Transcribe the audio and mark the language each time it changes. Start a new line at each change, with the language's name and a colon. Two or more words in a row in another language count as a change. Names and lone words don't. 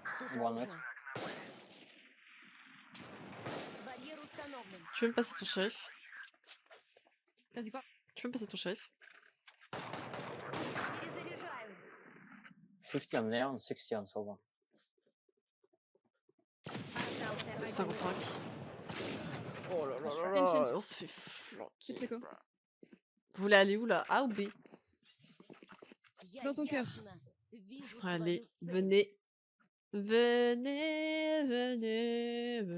English: One mid.
Russian: Барьер установлен.
French: Tu veux me passer ton shérif? T'as dit quoi? Tu veux me passer ton shérif?
Russian: Перезаряжаю.
English: 50 on Neon, 60 on Sova.
Russian: Остался один 55. игрок.
French: Oh là là
English: That's
French: là
English: right.
French: là,
English: Change.
French: on se fait flanquer. C'est quoi? Vous voulez aller où là? A ou B?
Russian: Я
French: Dans ton cœur.
Russian: ясно вижу
French: Allez,
Russian: свою цель.
French: venez. Venez, venez, venez.